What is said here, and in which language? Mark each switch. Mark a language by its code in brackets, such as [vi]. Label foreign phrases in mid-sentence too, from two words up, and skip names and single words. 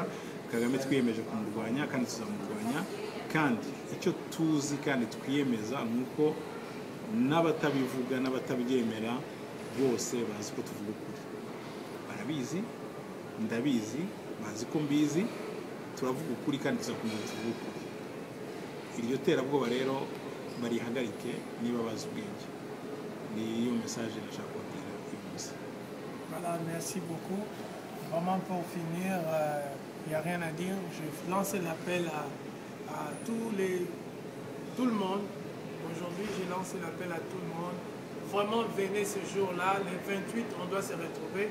[rw] Kagame twiyemeje kumurwanya kandi tuzamurwanya kandi icyo tuzi kandi twiyemeza nuko n'abatabivuga n'abatabyemera bose bazi ko tuvuga ukuri. Barabizi, ndabizi, bazi ko mbizi, turavuga ukuri kandi tuzakomeza tuvuga ukuri. Iryo terabwoba rero barihagarike niba bazi ubwenge. Niyo message nashaka kubabwira uyu munsi. [fr] Voilà, merci beaucoup. Vraiment pour finir, il n'y a rien à dire. Je lance l'appel à tout le monde. Aujourd'hui, j'ai lancé l'appel à tout le monde. Vraiment, venez ce jour-là, le 28, on doit se retrouver.